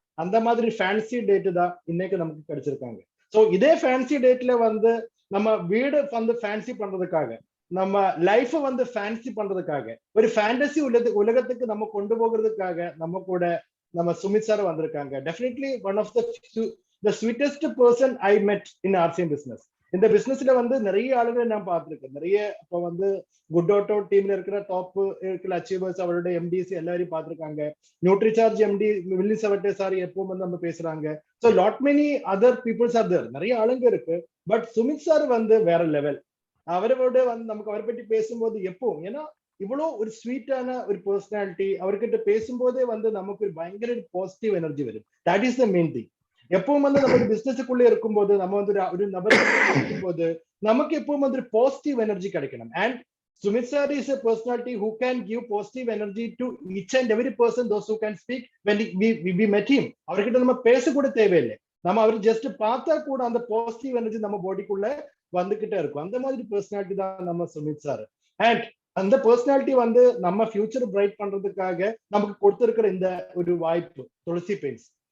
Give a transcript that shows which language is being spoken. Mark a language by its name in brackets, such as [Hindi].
[Tamil] அந்த மாதிரி fancy date தான் இன்னைக்கு நமக்கு கிடைச்சிருக்காங்க. ஸோ இதே ஃபேன்சி டேட்ல நம்ம வீடு ஃபேன்சி பண்றதுக்காக, நம்ம லைஃப் ஃபேன்சி பண்றதுக்காக, ஒரு ஃபேண்டசி உலகத்துக்கு நம்ம கொண்டு போகிறதுக்காக நம்ம சுமித் சார் வந்திருக்காங்க. [English] Definitely one of the sweetest person I met in RCM Business. [Tamil] இந்த பிசினஸ்ல நிறைய ஆளுங்களை நான் பார்த்திருக்கேன். நிறைய இப்போ குட் ஆட்டோ டீம்ல இருக்கிற டாப் இருக்கிற அச்சீவர்ஸ், அவரோட எம்டிஸ் எல்லாரையும் பார்த்திருக்காங்க. நியூட்ரிசார்ஜ் எம்டி வில்லி சவட்டே சார் எப்பவும் நம்ம பேசுறாங்க. [English] so lot many other peoples are there, [Tamil] நிறைய ஆளுங்க இருக்கு. [English] but Sumit sir [Tamil] வேற லெவல். அவரோட நமக்கு அவரை பற்றி பேசும்போது எப்பவும், ஏன்னா இவ்வளோ ஒரு ஸ்வீட்டான ஒரு பர்சனாலிட்டி, அவர்கிட்ட பேசும்போதே நமக்கு ஒரு பயங்கர பாசிட்டிவ் எனர்ஜி வரும். [English] That is the main thing. [Tamil] எப்பவும் நம்ம பிசினஸுக்குள்ள இருக்கும்போது, நம்ம ஒரு நபர் இருக்கும்போது நமக்கு எப்பவும் ஒரு பாசிட்டிவ் எனர்ஜி கிடைக்கணும். [English] And Sumit sir is a personality who can give positive energy to each and every person, those who can speak. When we met him, [Tamil] அவர்கிட்ட நம்ம பேச கூட தேவையில்லை, நம்ம அவர் ஜஸ்ட் பார்த்தா கூட அந்த பாசிட்டிவ் எனர்ஜி நம்ம பாடிக்குள்ள வந்துகிட்டே இருக்கும். அந்த மாதிரி பர்சனாலிட்டி தான் நம்ம சுமித் சார். அண்ட் அந்த பர்சனாலிட்டி நம்ம ஃபியூச்சர் பிரைட் பண்றதுக்காக நமக்கு கொடுத்திருக்கிற இந்த ஒரு வாய்ப்பு துளசி பெயிண்ட்ஸ்.